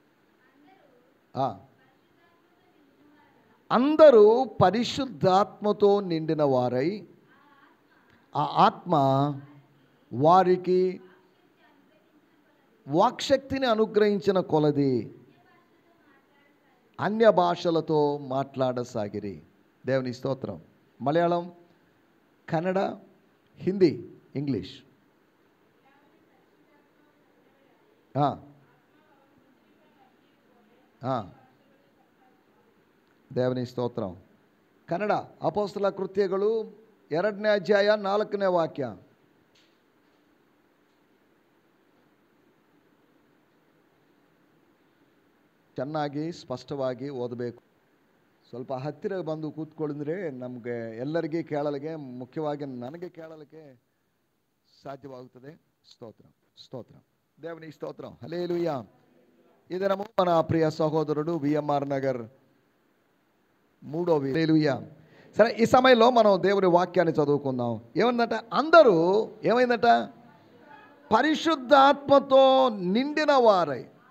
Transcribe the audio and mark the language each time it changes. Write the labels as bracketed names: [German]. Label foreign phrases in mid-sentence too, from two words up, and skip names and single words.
[Telugu] అందరూ పరిశుద్ధాత్మతో నిండిన వారై ఆ ఆత్మ వారికి వాక్శక్తిని అనుగ్రహించిన కొలది అన్య భాషలతో మాట్లాడసాగిరి. దేవుని స్తోత్రం. మలయాళం, కన్నడ, హిందీ, ఇంగ్లీష్. దేవుని స్తోత్రం. [Kannada] ಕನ್ನಡ ಅಪೊಸ್ತಲ ಕೃತ್ಯಗಳು 2ನೇ ಅಧ್ಯಾಯ 4ನೇ ವಾಕ್ಯ. ಚೆನ್ನಾಗಿ ಸ್ಪಷ್ಟವಾಗಿ ಓದಬೇಕು. ಸ್ವಲ್ಪ ಹತ್ತಿರ ಬಂದು ಕೂತ್ಕೊಳ್ಳಿದ್ರೆ ನಮಗೆ ಎಲ್ಲರಿಗೆ ಕೇಳಲಿಕ್ಕೆ, ಮುಖ್ಯವಾಗಿ ನನಗೆ ಕೇಳಲಿಕ್ಕೆ ಸಾಧ್ಯವಾಗುತ್ತದೆ. [Telugu] స్తోత్రం స్తోత్రం. దేవుని స్తోత్రం. హల్లెలూయా. ఈ దినము మన ప్రియ సహోదరుడు విఎంఆర్ నగర్ 3వ. హల్లెలూయా. సరే, ఈ సమయంలో మనం దేవుని వాక్యాన్ని చదువుకుందాం. ఏమందట? అందరూ ఏమైందట? పరిశుద్ధాత్మతో నిండిన వారై.